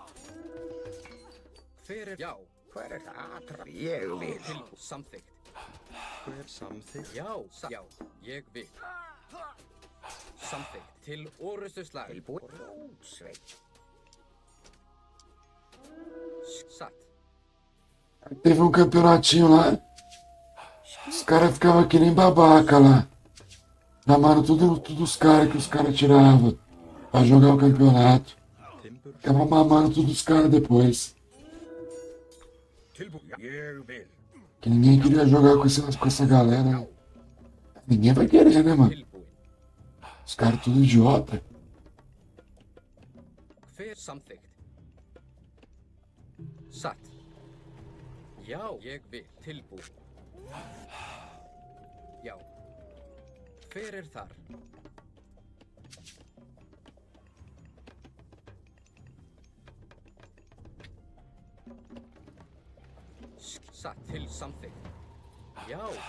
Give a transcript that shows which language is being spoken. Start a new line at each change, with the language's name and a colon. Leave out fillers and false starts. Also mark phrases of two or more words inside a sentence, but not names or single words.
Icelandic: Hver er? Já. Hver er það? Atrás. Ég vil. Tilbúin. Samþykkt. Hver samþykkt? Já. Já. Ég vil. Samþykkt. Til orustu slag. Tilbúin. Rótsveit. Satt.
Portuguese: Teve um campeonatinho lá. Os caras ficavam que nem babaca lá. Chamaram tudo os caras que os caras tiravam pra jogar o campeonato. Ficava mamando todos os caras depois.
Icelandic: Tilbúin. Ég vil.
Portuguese: Que ninguém queria jogar com essa galera. Ninguém vai querer, né, mano?
Icelandic: Tilbúin.
Portuguese: Os caras tudo idiota.
Icelandic: Hver samþykkt? Satt. Já. Ég vil. Tilbúin. Já. Hver er þar? Satt. Til samþykkt. Já.